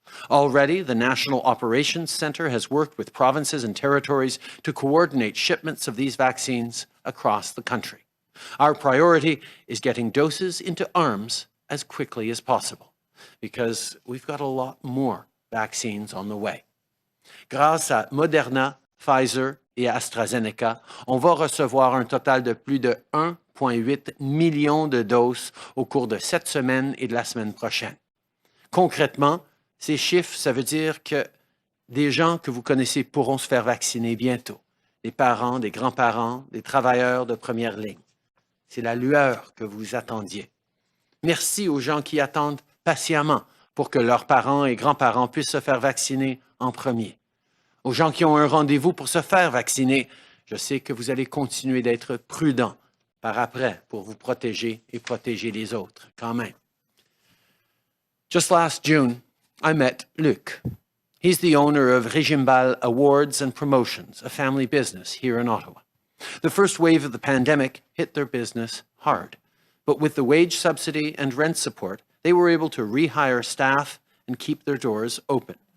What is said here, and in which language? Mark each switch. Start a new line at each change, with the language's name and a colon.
English: Already, the National Operations Centre has worked with provinces and territories to coordinate shipments of these vaccines across the country. Our priority is getting doses into arms as quickly as possible, because we've got a lot more vaccines on the way.
French: Grâce à Moderna, Pfizer et AstraZeneca, on va recevoir un total de plus de 1,8 million de doses au cours de cette semaine et de la semaine prochaine. Concrètement, ces chiffres, ça veut dire que des gens que vous connaissez pourront se faire vacciner bientôt. Des parents, des grands-parents, des travailleurs de première ligne. C'est la lueur que vous attendiez. Merci aux gens qui attendent patiemment pour que leurs parents et grands-parents puissent se faire vacciner en premier. Aux gens qui ont un rendez-vous pour se faire vacciner, je sais que vous allez continuer d'être prudents par après pour vous protéger et protéger les autres quand même.
English: Just last June, I met Luc. He's the owner of Régimbal Awards and Promotions, a family business here in Ottawa. The first wave of the pandemic hit their business hard, but with the wage subsidy and rent support, they were able to rehire staff and keep their doors open.